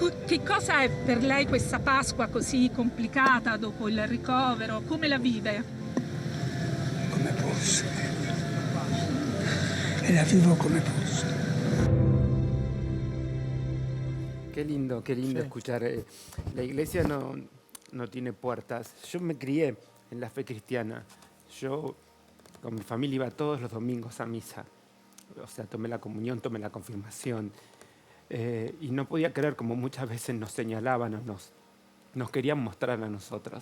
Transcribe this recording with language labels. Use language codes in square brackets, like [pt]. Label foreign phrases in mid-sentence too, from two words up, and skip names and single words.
[it] Che cosa è per lei questa Pasqua così complicata dopo il ricovero? Come la vive? Come posso. E la vivo come posso. [es] Qué lindo escuchar. La iglesia no tiene puertas. Yo me crié en la fe cristiana. Yo con mi familia iba todos los domingos a misa. O sea, tomé la comunión, tomé la confirmación. Y no podía creer como muchas veces nos señalaban o nos querían mostrar a nosotros.